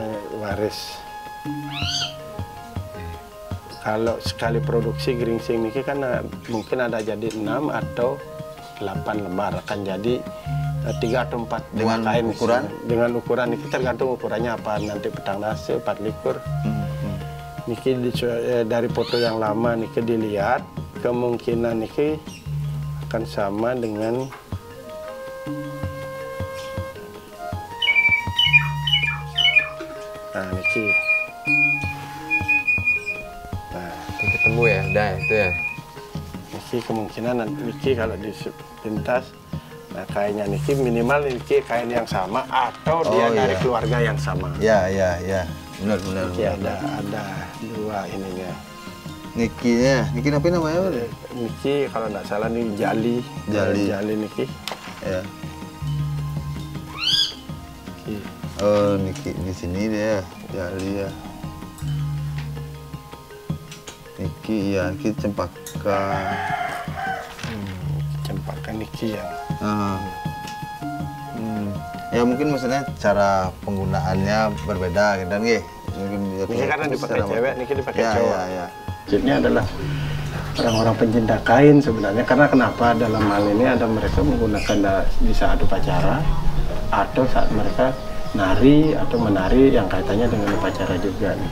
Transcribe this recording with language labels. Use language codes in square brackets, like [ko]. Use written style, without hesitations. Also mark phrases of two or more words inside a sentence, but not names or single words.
[id] waris. Kalau sekali produksi geringsing niki kan mungkin ada jadi 6 atau 8 lembar, akan jadi 3 atau 4 Dengan buah kain. ukuran? Dengan ukuran niki tergantung ukurannya apa, nanti petang nasi 4 likur. Niki dari foto yang lama niki dilihat, kemungkinan niki akan sama dengan niki. Ketemu ya, udah itu ya. Niki kemungkinan niki kalau dipintas, nah kainnya niki minimal niki kain yang sama atau dia dari iya. keluarga yang sama. Ya, benar. Niki ada dua ininya. Niki apa namanya? Pak? Niki kalau nggak salah nih jali. Jali niki. Ya. Niki. Oh, Niki di sini dia, Jali ya. Niki ya, Niki cempaka. Cempaka niki yang. Ya mungkin maksudnya cara penggunaannya berbeda gitu kan, nggih. Mungkin Niki karena dipakai secara- cewek, niki dipakai ya, cowok. ya. Ini adalah orang-orang pencinta kain sebenarnya, karena kenapa dalam hal ini ada mereka menggunakan di saat upacara atau saat mereka nari atau menari yang kaitannya dengan upacara juga.